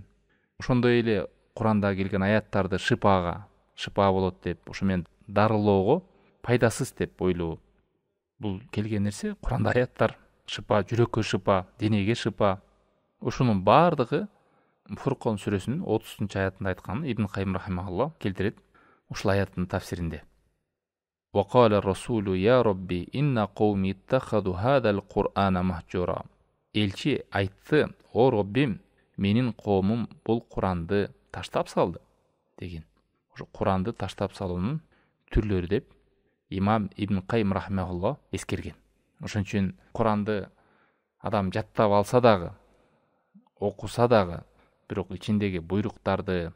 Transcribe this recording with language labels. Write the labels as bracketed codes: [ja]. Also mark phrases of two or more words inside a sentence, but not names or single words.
[ky] Ошондой эле Куранда келген аяттарды шыпа болот деп, ошо менен дарылоого пайдасыз деп ойлоо. Бул келген нерсе Куранда аяттар шыпа, жүрөккө шыпа, денеге шыпа. Ушунун баардыгы Фуркон сүрөсүнүн 30 аятында айткан Ибн Кайым рахимахуллах келтирет ушул аяттын тафсиринде. [ar] وقال الرسول يا ربي إن قومي اتخذوا هذا القرآن مهجورا. [ky] Элчи айтты: "О Роббим, менин коомум бул Куранды таштап салды" деген. Ошо Куранды таштап салуунун түрлөрү деп имам Ибн Кайым рахимахуллах эскерген. Ошон үчүн Куранды адам жаттап алса дагы, окуса дагы, бирок ичиндеги буйруктарды,